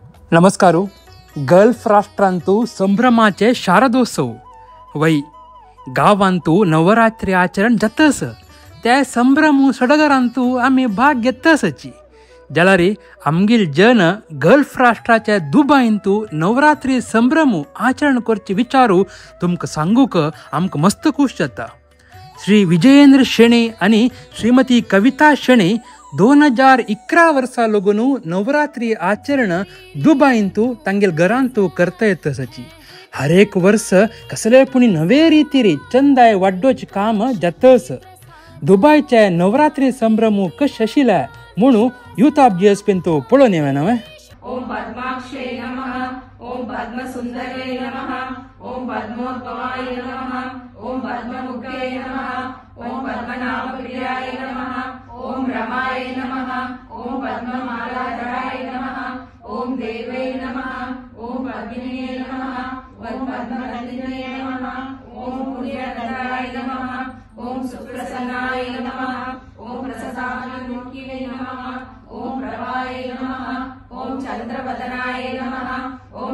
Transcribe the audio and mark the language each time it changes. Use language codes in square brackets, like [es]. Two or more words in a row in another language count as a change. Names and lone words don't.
[kok] नमस्कारू. गल्फ राष्ट्रांतू संभ्रमाचे शारदोत्सव वै गावांतू नवरात्री आचरण जातस त्या संभ्रमू सडगरांतू आम्ही भाग घेतसची. जाल्यार आमगेल जन गल्फ राष्ट्राच्या दुबईंतू नवरात्री संभ्रमू आचरण करचे विचारू तुमकां सांगूक आमकां मस्त खूश जाता. श्री विजयेंद्र शेणे आणि श्रीमती कविता शेणे 2011 वर्सा लगून नवरात्री आचरण दुबईंतू तांगेल घरांतू करता येतसची. हर एक वर्ष कसले पुणी नवे रीतीरी चंदाय वाडोचे काम जातस. दुबईच्या नवरात्री संभ्रमू कश आशिल्ला म्हणून यूथ ऑफ जीएसपीन तो पळोवन येवे नवे. [sa] ओम पद्माक्षे नमः, ओम पद्मसुंदरे नमः, ओम पद्मोद्भवाय नमः, ओम पद्ममुखे नमः, ओम पद्मनाभप्रियाय नमः, ओम रमाय नमः, ओम पद्ममालाधराय नमः, ओम देवै नमः, ओम पद्मिने नमः, ओम पद्मनंदिने नमः, ओम पुण्यनंदाय नमः, ओम सुप्रसन्नाय नमः, ओम प्रसन्नाभिमुखिने नमः, ओम प्रभाय नमः, ओम चंद्रवदनाय नमः, ओम